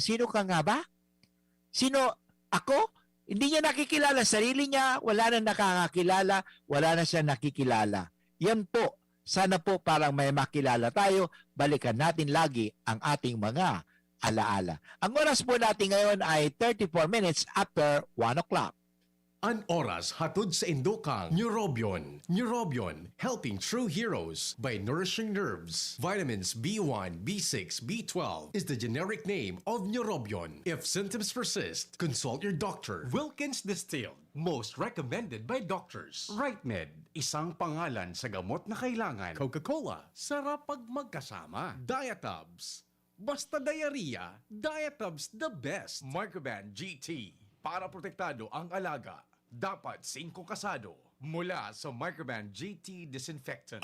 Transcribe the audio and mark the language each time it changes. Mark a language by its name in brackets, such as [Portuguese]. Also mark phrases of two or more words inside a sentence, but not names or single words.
[Filipino] Sino ka nga ba? Sino? Ako? Hindi niya nakikilala sarili niya, wala na nakakakilala, wala na siya nakikilala. Yan po, sana po parang may makilala tayo, balikan natin lagi ang ating mga alaala. Ang oras po natin ngayon ay [English] 34 minutes after 1 o'clock. [Bikol] An oras hatod sa Indokang Neurobion. [English] Neurobion, helping true heroes by nourishing nerves. Vitamins B1, B6, B12 is the generic name of Neurobion. If symptoms persist, consult your doctor. Wilkins Distilled, most recommended by doctors. [Filipino] RightMed, isang pangalan sa gamot na kailangan. Coca-Cola, sarap pag magkasama. Diatabs, basta diarrhea, Diatabs [English] the best. [Filipino] Microban GT, para protektado ang alaga. Dapat 5 kasado mula sa Microban GT Disinfectant.